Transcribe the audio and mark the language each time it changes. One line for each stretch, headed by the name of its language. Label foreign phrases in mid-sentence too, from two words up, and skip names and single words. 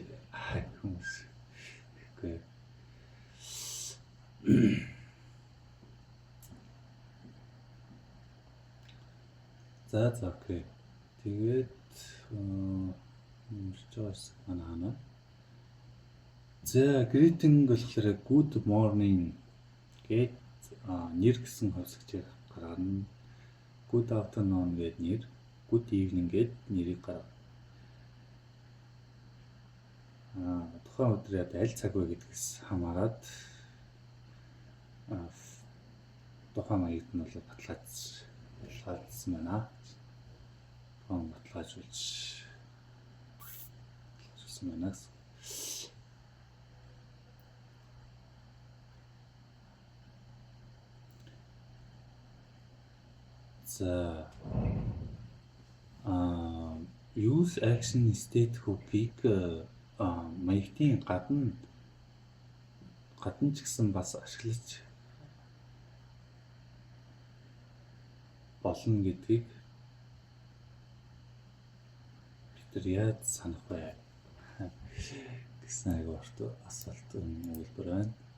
Mongolian: Хүмүүс. Тэгэхгүй. За окей. Тэгээд чаас манай. За greeting болохоор
English: good morning
Mongolian: гэд нэр гэсэн хувьсгчээр гаргана.
English: Good afternoon
Mongolian: гэд нэр,
English: good evening
Mongolian: гэд нэрийг гаргана. Тухайн өдрийн аль цаг вэ гэдгээс хамаарат тухайн маягт нь бол баталгаажсан байна. Баталгаажуулж байна. За
English: use action state hook-
Mongolian: ийг маягтын гадна ч гэсэн бас ашиглаж болно гэдгийг бид нар яаж санах вэ гэсэн агаарт асуулт өгүүлбэр байна.